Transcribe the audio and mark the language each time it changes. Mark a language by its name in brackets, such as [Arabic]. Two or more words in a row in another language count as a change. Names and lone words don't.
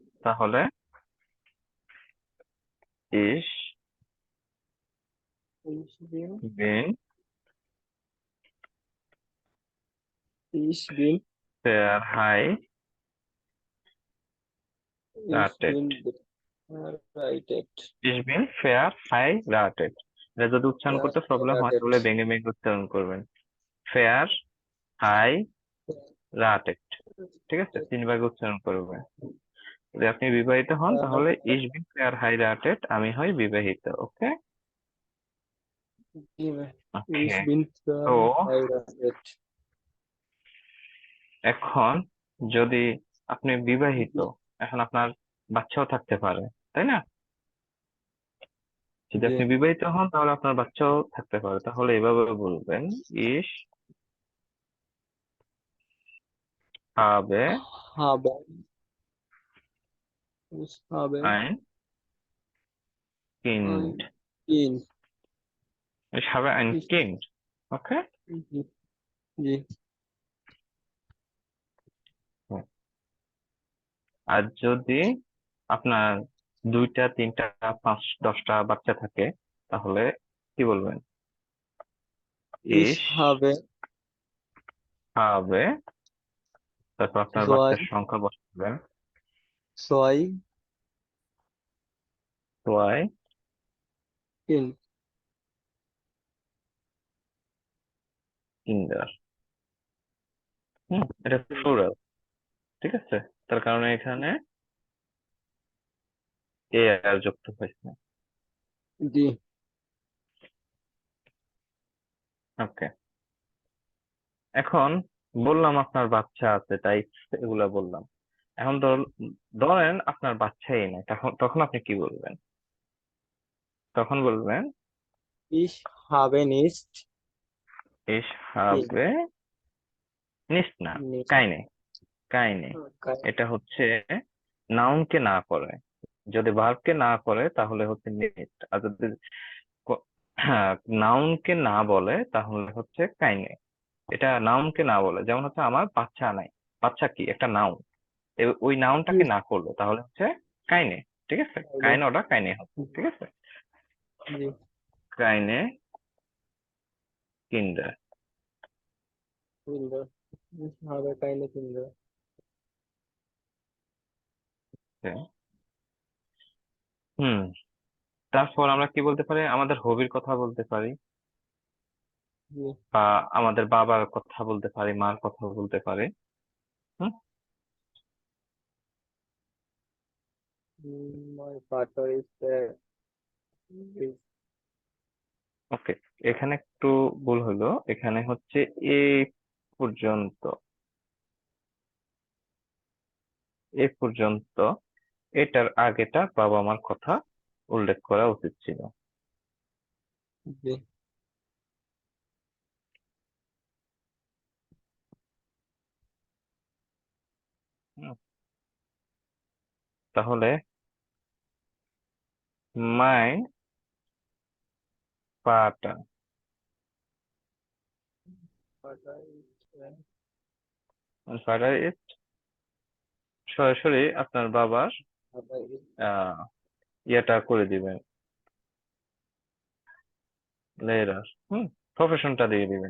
[Bangla] তাহলে ইস [German] Ich bin বিন Ich bin verheiratet। Ich bin verheiratet Ich bin verheiratet। [Bangla] এটা যদি উচ্চারণ করতে প্রবলেম হয় [German] রাইটেড [Bangla] তাহলে ভেঙে ভেঙে উচ্চারণ করবেন। verheiratet, ঠিক আছে, 3 ভাগে উচ্চারণ করবেন। যদি আপনি বিবাহিত হন তাহলে [German] ich bin verheiratet, [Bangla] আমি হই বিবাহিত। ওকে [German] ইস [Bangla] ওকে। [German] বিন [Bangla] তো [German] রাইটেড [Bangla] এখন যদি আপনি বিবাহিত, এখন আপনার বাচ্চাও থাকতে পারে, তাই না? যদি জি আপনি বিবাহিত হন তাহলে আপনার বাচ্চাও থাকতে পারে, তাহলে এভাবে বলবেন [German] ich habe habe ich habe ein ein Kind। Kind Ich habe ein ich Kind। ওকে। [Bangla] জি জি আর যদি আপনার 2টা 3টা 5 10টা বাচ্চা থাকে তাহলে কি বলবেন? [German] ich ich habe habe, [Bangla] তারপর আপনার [German] zwei [Bangla] বাচ্চার সংখ্যা বসাবেন [German] zwei 2 Kind Kinder। [Bangla] এটা প্লুরাল, ঠিক আছে, তার কারণে এখানে এ আর যুক্ত হয়েছে। জি ওকে। এখন বললাম আপনার বাচ্চা আছে তাই এগুলা বললাম। এখন ধরেন আপনার বাচ্চাই নেই, তখন তখন আপনি কি বলবেন? তখন বলবেন [German] ich habe nicht ich Kind habe nicht না, nicht keine keine। [Bangla] এটা হচ্ছে নাউনকে না করে। যদি ভার্বকে না করে তাহলে হচ্ছে নিট, আর যদি নাউনকে না বলে তাহলে হচ্ছে কাইনে। এটা নাউনকে না বলে, যেমন হচ্ছে আমার বাচ্চা নাই, বাচ্চা কি একটা নাউন, ওই নাউনটাকে [German] nicht [Bangla] না করলো তাহলে হচ্ছে কাইনে, ঠিক আছে, [German] habe [Bangla] কাইনে ওটা কাইনে হচ্ছে, ঠিক আছে, জি [German] keine Kinder. Kinder ich habe keine Kinder হুম। [Bangla] তারপর আমরা কি বলতে পারি? আমাদের হবির কথা বলতে পারি, জি বা আমাদের বাবার কথা বলতে পারি, মার কথা বলতে পারি। হুম। [English] my father is there is [Bangla] ওকে, এখানে একটু ভুল হলো, এখানে হচ্ছে এই পর্যন্ত, এ পর্যন্ত এটার আগেটা বাবা মার কথা উল্লেখ করা উচিত ছিল। জি হুম, তাহলে মাই পাটা [English] father is father is [Bangla] সরাসরি আপনার বাবার [English] father is [Bangla] ইয়েটা করে দিবেন, লেটার প্রফেশনটা দিয়ে দিবেন।